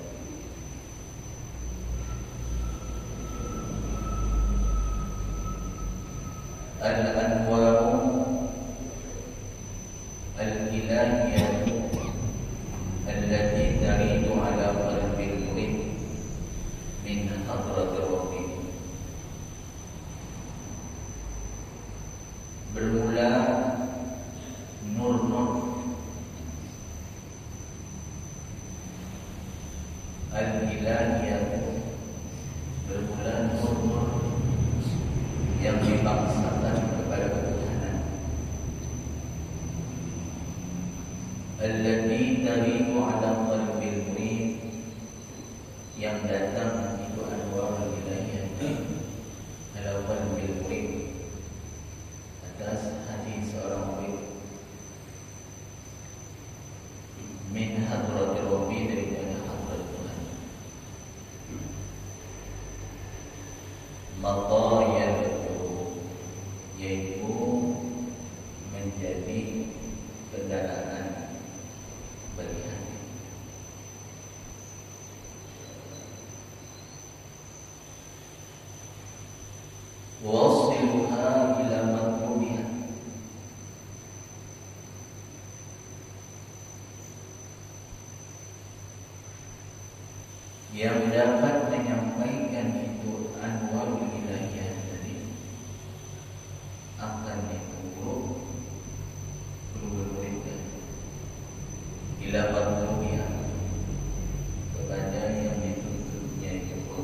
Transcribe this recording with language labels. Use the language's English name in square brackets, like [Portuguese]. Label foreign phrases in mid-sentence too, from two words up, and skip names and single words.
[Arabic] الأنوار الإلهية التي ترد على قلب المريد من حضرة الرب. [Indonesian] Bermula [Arabic] nur-nur al-ilahiyah, [Indonesian] bermula nur-nur yang dibangsakan kepada ketuhanan, [Arabic] التي ترد على قلب المريد, [Indonesian] yang datang itu [Arabic] أنوار الإلهية على قلب المريد, [Indonesian] atas hati seorang murid, [Arabic] من حضرة الرب, [Indonesian] daripada hadrat Tuhan. [Arabic] مطايا القلوب, [Indonesian] yaitu menjadi kendaraan bagi hati. [Arabic] واصلها إلى مطلوبها, [Indonesian] yang dapat menyampaikan itu [Arabic] أنوار الإلهية [Indonesian] tadi akan ditubuh murid-muridnya [Arabic] إلى مطلوبها, [Indonesian] kepada yang dituntutnya itu.